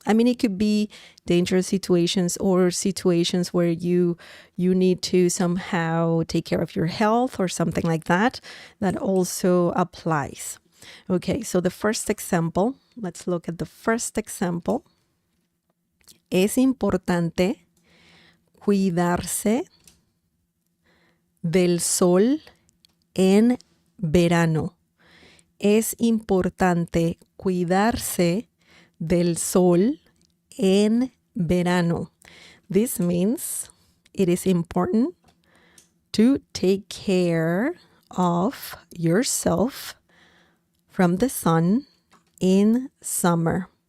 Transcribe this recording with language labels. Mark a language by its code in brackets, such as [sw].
[en] I mean, it could be dangerous situations or situations where you need to somehow take care of your health or something like that. That also applies. Okay, so the first example, let's look at the first example. [es] Es importante cuidarse del sol en verano. Es importante cuidarse del sol en verano. [en] This means it is important to take care of yourself from the sun in summer.